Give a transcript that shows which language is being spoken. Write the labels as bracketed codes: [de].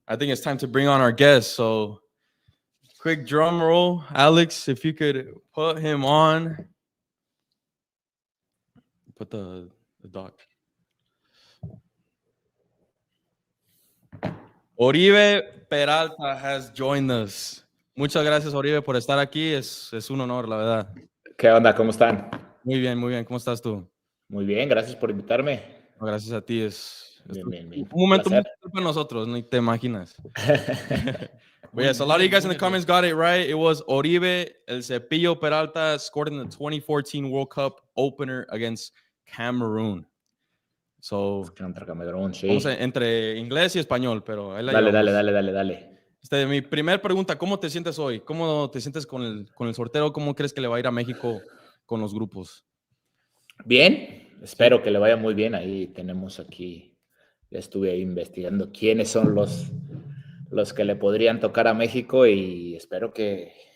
[en] I think it's time to bring on our guest. So, quick drum roll. Alex, if you could put him on. Put the doc. Oribe Peralta has joined us. [es] Muchas gracias, Oribe, por estar aquí. Es un honor, la verdad. ¿Qué onda? ¿Cómo están? Muy bien, muy bien. ¿Cómo estás tú? Muy bien, gracias por invitarme. No, gracias a ti. Es bien. Un momento muy para nosotros, ni te imaginas. [en] But yes, a lot of you guys in the comments got it right. It was Oribe El Cepillo Peralta scored in the 2014 World Cup opener against Cameroon. So, [es] contra Camerún, sí. Vamos entre inglés y español, pero ahí la dale. Mi primera pregunta, ¿cómo te sientes hoy? ¿Cómo te sientes con el sorteo? ¿Cómo crees que le va a ir a México con los grupos? Bien, espero que le vaya muy bien. Ahí tenemos aquí, ya estuve ahí investigando quiénes son los que le podrían tocar a México y espero que